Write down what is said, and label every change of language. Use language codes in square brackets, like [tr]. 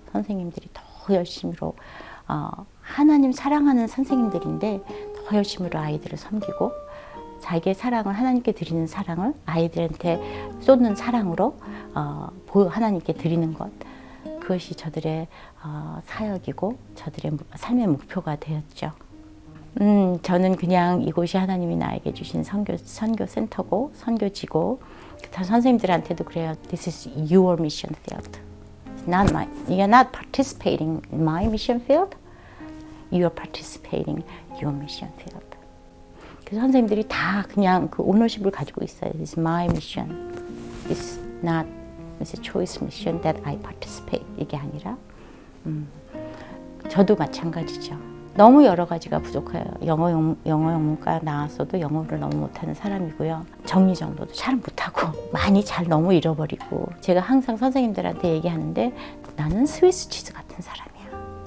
[ko] 선생님들이 더 열심히로 하나님 사랑하는 선생님들인데 더 열심히로 아이들을 섬기고 자기의 사랑을 하나님께 드리는 사랑을 아이들한테 쏟는 사랑으로 하나님께 드리는 것, 그것이 저들의 사역이고 저들의 삶의 목표가 되었죠. 저는 그냥 이곳이 하나님이 나에게 주신 선교 센터고 선교지고 선생님들한테도 그래요. [en] This is your mission field. Not mine. You're not participating in my mission field. You are participating in your mission field. [ko] 그래서 선생님들이 다 그냥 그 오너십을 가지고 있어요. [en] This is my mission. This is not It's a choice mission that I participate. [ko] 이게 아니라 저도 마찬가지죠. 너무 여러 가지가 부족해요. 영어 영문과 나왔어도 영어를 너무 못하는 사람이고요. 정리정돈도 잘 못하고 많이 잘 너무 잃어버리고 제가 항상 선생님들한테 얘기하는데 나는 스위스 치즈 같은 사람이야.